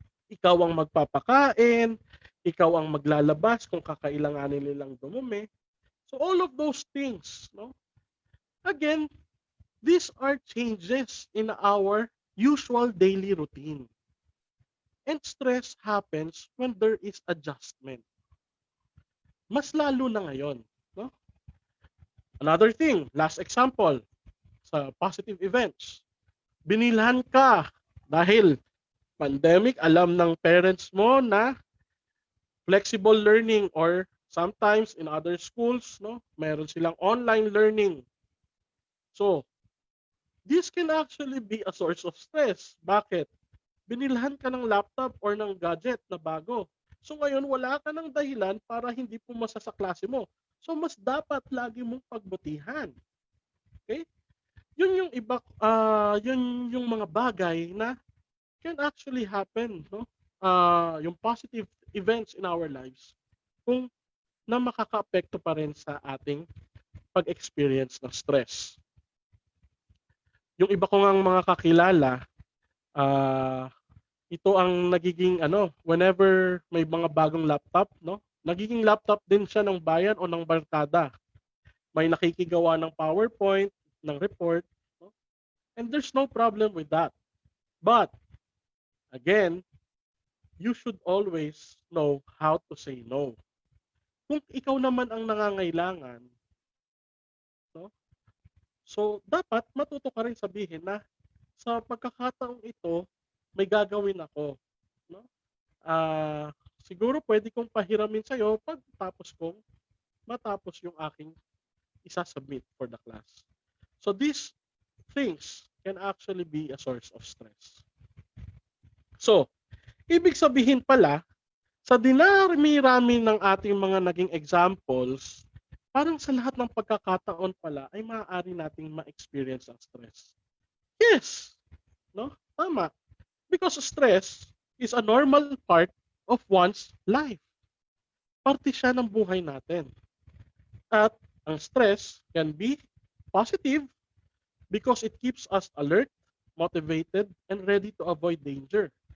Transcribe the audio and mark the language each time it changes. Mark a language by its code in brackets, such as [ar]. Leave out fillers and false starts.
[tl] Ikaw ang magpapakain, ikaw ang maglalabas kung kakailanganin nilang dumumi. [en] So all of those things, no? Again, these are changes in our usual daily routine. And stress happens when there is adjustment. [tl] Mas lalo na ngayon. [en] No? Another thing, last example, sa positive events. [tl] Binilhan ka dahil pandemic, alam ng parents mo na [en] flexible learning or sometimes in other schools, [tl] no, meron silang online learning. [en] So, this can actually be a source of stress. [tl] Bakit? Binilhan ka ng laptop or ng gadget na bago. So ngayon, wala ka ng dahilan para hindi pumasa sa klase mo. So mas dapat lagi mong pagbutihan. Okay? Yun yung iba, yun yung mga bagay na [en] can actually happen, [tl] no? Yung [en] positive events in our lives [tl] kung na makaka-apekto pa rin sa ating pag-experience ng stress. Yung iba ko ngang mga kakilala, ito ang nagiging whenever may mga bagong laptop, no? Nagiging laptop din siya ng bayan o ng barkada. May nakikigawa ng PowerPoint, ng report, no? [en] And there's no problem with that. But again, you should always know how to say no. [tl] Kung ikaw naman ang nangangailangan, no? So dapat matuto ka rin sabihin na sa pagkakataong ito, may gagawin ako, no? Siguro pwede kong pahiramin sa'yo pagtapos kong matapos yung aking isa-submit [en] for the class. So these things can actually be a source of stress. [tl] So, ibig sabihin pala, sa dinarami-rami ng ating mga naging examples, parang sa lahat ng pagkakataon pala ay maaari nating ma-experience ang stress. [en] Yes! No? [tl] Tama. [en] Because stress is a normal part of one's life. [tl] Parte siya ng buhay natin. [en] At ang stress can be positive because it keeps us alert, motivated, and ready to avoid danger.